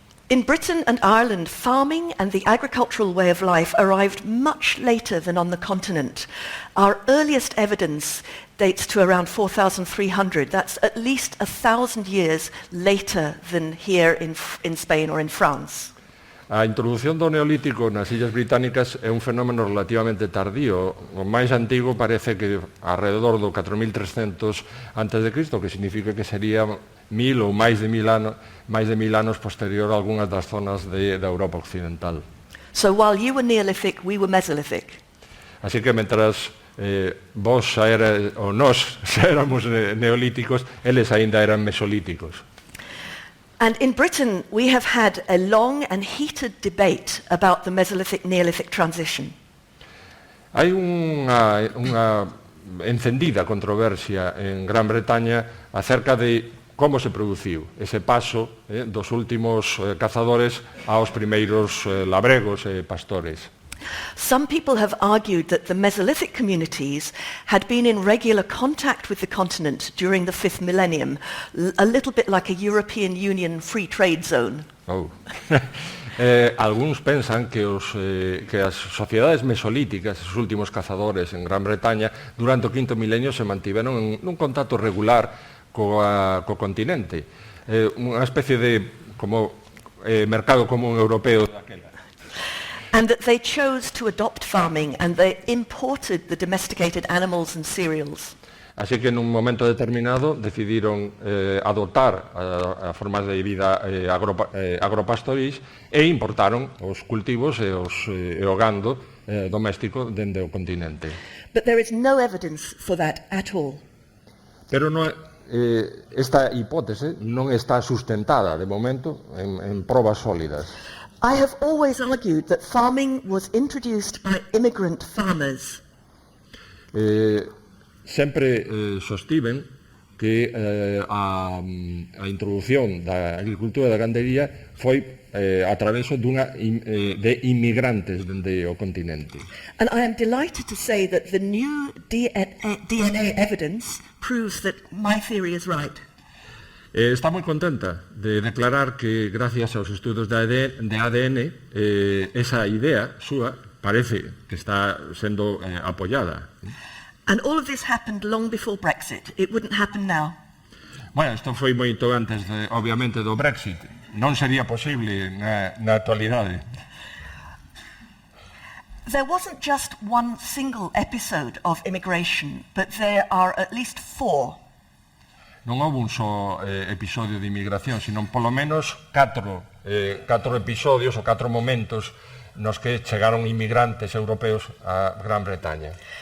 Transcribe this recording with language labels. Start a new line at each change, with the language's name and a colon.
English: In Britain and Ireland, farming and the agricultural way of life arrived much later than on the continent. Our earliest evidence dates to around 4,300. That's at least 1,000 years later than here in Spain or in France.
Galician: A introdución do Neolítico nas Illas Británicas é un fenómeno relativamente tardío. O máis antigo parece que alrededor do 4.300 antes de Cristo, que significa que sería 1000 ou máis de 1000 anos posterior a algunhas das zonas da Europa occidental.
English: So while you were Neolithic, we were Mesolithic.
Galician: Así que mentras vos nós xa éramos neolíticos, eles aínda eran mesolíticos.
English: And in Britain, we have had a long and heated debate about the Mesolithic-Neolithic transition.
Galician: Hai unha encendida controversia en Gran Bretaña acerca de como se produciu ese paso dos últimos cazadores aos primeiros labregos e pastores.
English: Some people have argued that the Mesolithic communities had been in regular contact with the continent during the 5th millennium, a little bit like a European Union free trade zone.
Galician: Oh. Algúns pensan que as sociedades mesolíticas, os últimos cazadores en Gran Bretaña, durante o 5º milenio se mantiveron nun contacto regular co continente. Unha especie de mercado común europeo daquela.
English: And that they chose to adopt farming and they imported the domesticated animals and cereals.
Galician: Así que nun momento determinado decidiron adoptar a formas de vida agropastorís e importaron os cultivos e o gando doméstico dende o continente.
English: But there is no evidence for that at all.
Galician: Pero esta hipótese non está sustentada de momento en probas sólidas.
English: I have always argued that farming was introduced by immigrant farmers.
Galician: Sempre sostiven que a introdución da agricultura e da gandería foi a traveso de inmigrantes dende o continente.
English: And I am delighted to say that the new DNA evidence proves that my theory is right.
Galician: Está moi contenta de declarar que gracias aos estudos de ADN esa idea súa parece que está sendo apoiada.
English: And all of this happened long before Brexit. It wouldn't happen now.
Galician: Bueno, isto foi moito antes, obviamente, do Brexit. Non sería posible na actualidade.
English: There wasn't just one single episode of immigration, but there are at least 4.
Galician: non houve un só episodio de inmigración, sino polo menos 4 episodios ou 4 momentos nos que chegaron inmigrantes europeos a Gran Bretaña.